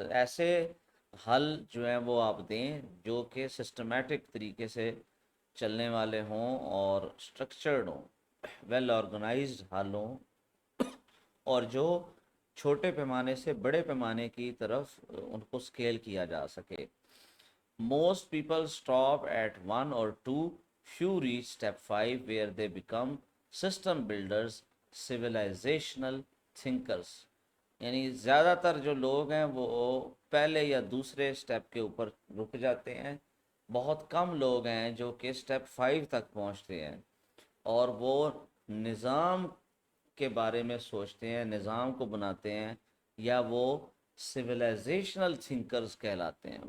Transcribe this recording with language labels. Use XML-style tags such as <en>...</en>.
<ur>ایسے حل جو ہیں وہ آپ دیں جو کہ سسٹمیٹک طریقے سے چلنے والے ہوں اور اسٹرکچرڈ ہوں، ویل آرگنائزڈ حل ہوں، اور جو چھوٹے پیمانے سے بڑے پیمانے کی طرف ان کو اسکیل کیا جا سکے.</ur> <en>Most people stop at 1 or 2. few reach step 5 where they become system builders, civilizational thinkers.</en> <ur>یعنی زیادہ تر جو لوگ ہیں وہ پہلے یا دوسرے سٹیپ کے اوپر رک جاتے ہیں. بہت کم لوگ ہیں جو کہ سٹیپ 5 تک پہنچتے ہیں اور وہ نظام کے بارے میں سوچتے ہیں، نظام کو بناتے ہیں، یا وہ سویلائزیشنل تھنکرز کہلاتے ہیں.</ur>